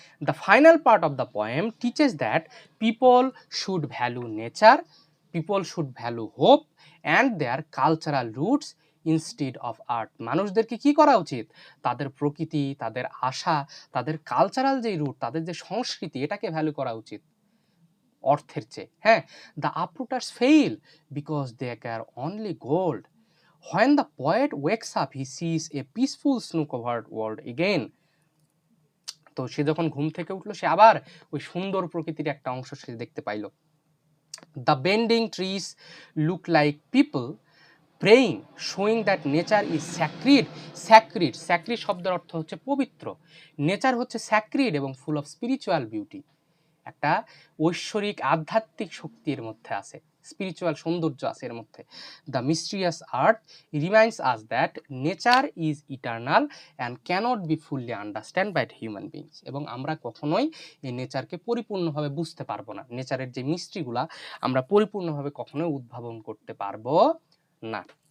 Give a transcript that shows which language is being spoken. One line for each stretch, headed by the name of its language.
English: The final part of the poem teaches that people should value nature, people should value hope and their cultural roots instead of art.
Bangla: মানুষদেরকে কি করা উচিত? তাদের প্রকৃতি, তাদের আশা, তাদের কালচারাল যেই রুট, তাদের যে সংস্কৃতি, এটাকে ভ্যালু করা উচিত অর্থের চেয়ে।
English: হ্যাঁ, the uprooters fail because they care only gold. When the poet wakes up, he sees a peaceful snow-covered world again.
Bangla: তো সে যখন ঘুম থেকে উঠলো, সে আবার ওই সুন্দর প্রকৃতির একটা অংশ সে দেখতে pile.
English: The bending trees look like people praying, showing that nature is sacred.
Bangla: Sacred শব্দের অর্থ হচ্ছে পবিত্র। নেচার হচ্ছে sacred এবং
English: full of spiritual beauty,
Bangla: একটা ঐশ্বরিক আধ্যাত্মিক শক্তির মধ্যে আছে, স্পিরিচুয়াল সৌন্দর্য আছে এর মধ্যে।
English: the mysterious earth reminds us that nature is eternal and cannot be fully understand by human beings,
Bangla: এবং আমরা কখনোই এই নেচারকে পরিপূর্ণভাবে বুঝতে পারবো না, নেচারের যে মিস্ট্রিগুলা আমরা পরিপূর্ণভাবে কখনোই উদ্ভাবন করতে পারবো না।